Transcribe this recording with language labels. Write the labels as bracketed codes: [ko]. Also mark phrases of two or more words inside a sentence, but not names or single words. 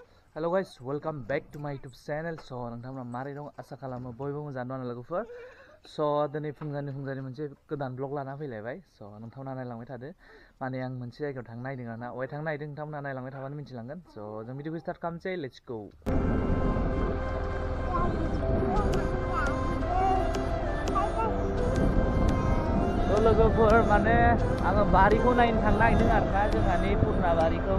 [en] Hello guys, welcome back to my YouTube channel. [brx] So नोंथांमोना मारै दं आसा खालामो बयबो मोजाङै दं लोगोफोर. So दिनै फुंजानि मोनसे गोदान ब्लग लाना फैलायबाय. So नोंथांमोना नायलांबाय थादो. माने आं मोनसे जायगायाव थांनो नागिरदों आरोना. अबाय थांनो नागिरदों नोंथांमोना नायलांबाय थाबानो मिथिलांगोन. So जों भिडिअखौ स्टार्ट खालामसै. [en] Let's go. [brx] So लोगोफोर माने आङो बारिखौ नायनो थांनो नागिरदों आरोना जोंहानि पुरना बारिखौ.